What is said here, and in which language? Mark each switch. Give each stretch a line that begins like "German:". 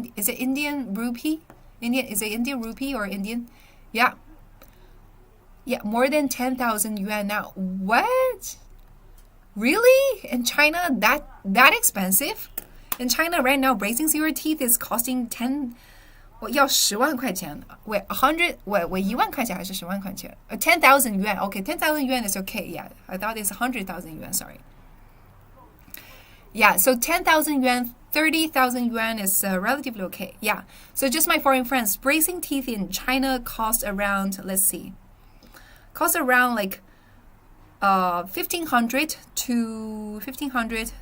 English: Is it Indian rupee? Is it Indian rupee or Indian? Yeah. Yeah, more than 10,000 yuan now. What? Really? In China, that expensive? In China right now, bracing your teeth is costing 10.
Chinese: 我要10万块钱
English: Wait, 100 Wait,
Chinese: 1万块钱还是10万块钱
English: 10,000 yuan. Okay, 10,000 yuan is okay. Yeah, I thought it's 100,000 yuan. Sorry. Yeah, so 10,000 yuan, 30,000 yuan is relatively okay. Yeah. So just my foreign friends, bracing teeth in China cost around, let's see, like 1,500 to 1,500.